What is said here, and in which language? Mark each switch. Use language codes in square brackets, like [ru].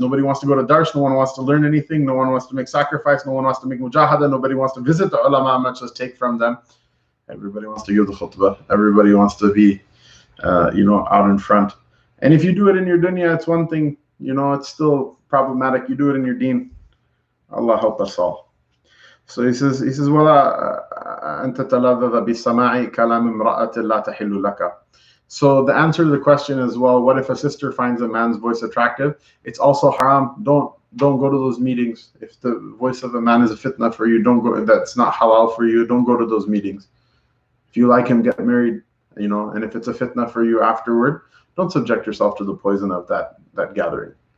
[en] Nobody wants to go to dars. No one wants to learn anything. No one wants to make sacrifice. No one wants to make mujahada. Nobody wants to visit the ulama, much as take from them. Everybody wants to give the khutbah. Everybody wants to be you know, out in front. And if you do it in your dunya, it's one thing, you know, it's still problematic. You do it in your deen. Allah help us all. So he says, [ar] وَلَا أَنْتَ تَلَذَّذَ بِسَمَاعِ كَلَامِ امْرَأَةٍ لَا تَحِلُّ لَكَ. [en] So the answer to the question is, well, what if a sister finds a man's voice attractive? It's also haram. Don't go to those meetings. If the voice of a man is a fitna for you, don't go. That's not halal for you. Don't go to those meetings. If you like him, get married. You know, and if it's a fitna for you afterward, don't subject yourself to the poison of that gathering.